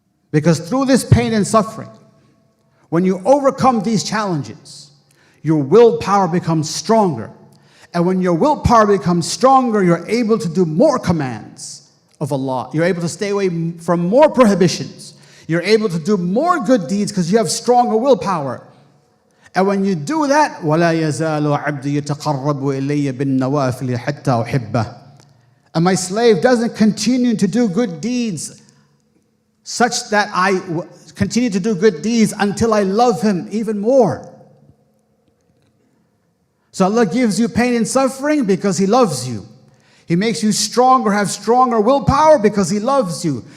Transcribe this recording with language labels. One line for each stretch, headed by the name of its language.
English: Because through this pain and suffering, when you overcome these challenges, your willpower becomes stronger. And when your willpower becomes stronger, you're able to do more commands of Allah. You're able to stay away from more prohibitions. You're able to do more good deeds because you have stronger willpower. And when you do that,
Arabic: وَلَا يَزَالُ عَبْدِي يَتَقَرَّبُ إِلَيَّ بِالنَّوَافِلِ حَتَّى أُحِبَّهُ.
English: And my slave doesn't continue to do good deeds such that I continue to do good deeds until I love him even more. So Allah gives you pain and suffering because He loves you. He makes you stronger, have stronger willpower because He loves you.